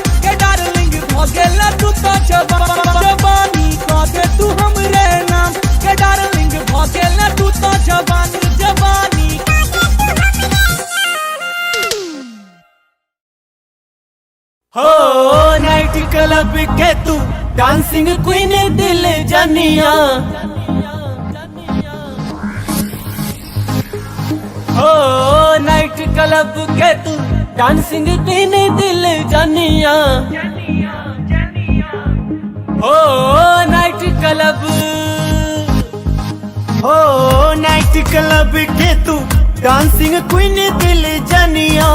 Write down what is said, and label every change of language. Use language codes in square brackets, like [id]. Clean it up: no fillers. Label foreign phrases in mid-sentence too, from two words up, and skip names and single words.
[mai] के डार्लिंग भ गेल तू तो जवानी कह दे तू हमरे नाम। के डार्लिंग भ गेल तू तो जवानी जवानी। हो [en] night club [mai] के तू [en] dancing queen [mai] दिल जानिया। हो [en] night club [mai] के तू [en] dancing queen [mai] दिल जानिया। हो [en] night club, [mai] हो [en] night club [mai] के तू [en] dancing queen [mai] दिल जानिया।